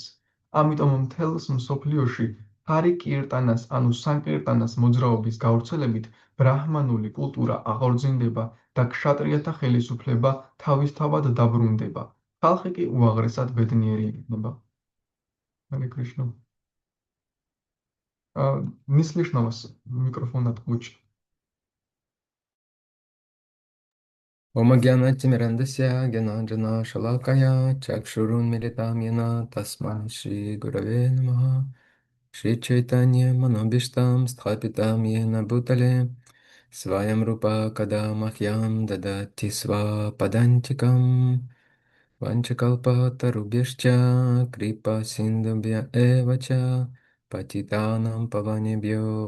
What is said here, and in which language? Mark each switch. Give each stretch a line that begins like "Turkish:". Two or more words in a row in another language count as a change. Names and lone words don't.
Georgian: ამიტომ მთელს მსოფლიოში ჰარი კირტანას, ანუ სანკირტანას მოძრაობის გავრცელებით ბრაჰმანული კულტურა აღორძინდება და ქშატრიათა ხელისუფლება თავისთავად დაბრუნდება. ხალხი კი უაღრესად ბედნიერი იქნება. ჰარე კრიშნა. ნისლიშნავს მიკროფონად გუჩ.
Sanskrit: ॐ ज्ञानतिमिरान्धस्य ज्ञानाञ्जन शलाकया चक्षुरुन् मीलितं येन तस्मै श्री गुरवे नमः श्री चैतन्य मनोऽभीष्टं स्थापितं येन भूतले स्वयं रूपः कदा मह्यं ददाति स्व पदान्तिकम् वाञ्छाकल्प तरुभ्यश्च कृपा सिन्धुभ्य एव च पतितानां पावनेभ्यो